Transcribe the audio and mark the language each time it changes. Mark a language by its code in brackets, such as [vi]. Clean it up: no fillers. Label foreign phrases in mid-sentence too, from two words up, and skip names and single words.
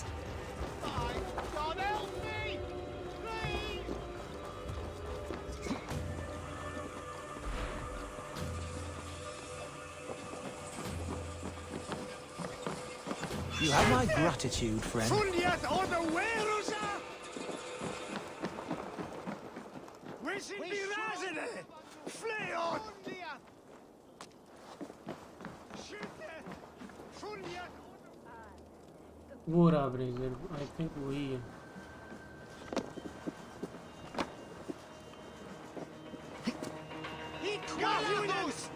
[en] God help me! Please! You have my gratitude, friend. [de] Fulliet oder Werusa! Wir sind die Rasende! Fleon! Schütte! Fulliet! [hi] वो रहा ब्रेजर, [en] I think [hi] वही है। Gavius!